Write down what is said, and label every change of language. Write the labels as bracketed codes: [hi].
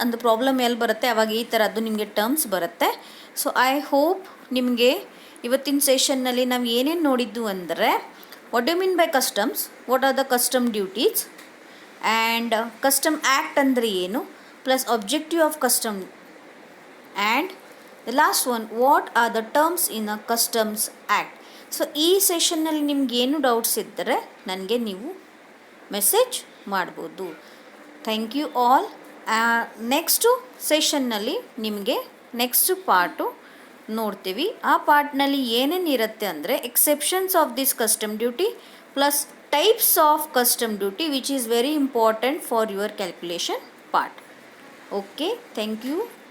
[kn] ಅಂದು ಪ್ರಾಬ್ಲಮ್ ಎಲ್ಲಿ ಬರುತ್ತೆ ಅವಾಗ ಈ ಥರದ್ದು ನಿಮಗೆ ಟರ್ಮ್ಸ್ ಬರುತ್ತೆ. [en] so I hope [kn] ನಿಮಗೆ ಇವತ್ತಿನ ಸೆಷನ್ನಲ್ಲಿ ನಾವು ಏನೇನು ನೋಡಿದ್ದು ಅಂದರೆ, [en] what do you mean by customs, what are the custom duties, and custom act [kn] ಅಂದರೆ ಏನು, [en] plus objective of custom, and the last one, what are the terms in a customs act. [kn] So ಈ ಸೆಷನ್ನಲ್ಲಿ ನಿಮ್ಗೆ ಏನು doubts ಇದ್ದರೆ ನನಗೆ ನೀವು message ಮಾಡ್ಬೋದು. [en] Thank you all. [kn] Next ಸೆಷನ್ನಲ್ಲಿ ನಿಮಗೆ ನೆಕ್ಸ್ಟ್ ಪಾರ್ಟು ನೋಡ್ತೀವಿ. ಆ ಪಾರ್ಟ್ನಲ್ಲಿ ಏನೇನು ಇರುತ್ತೆ ಅಂದರೆ, [en] Exceptions of this custom duty plus types of custom duty which is very important for your calculation part. Okay, thank you.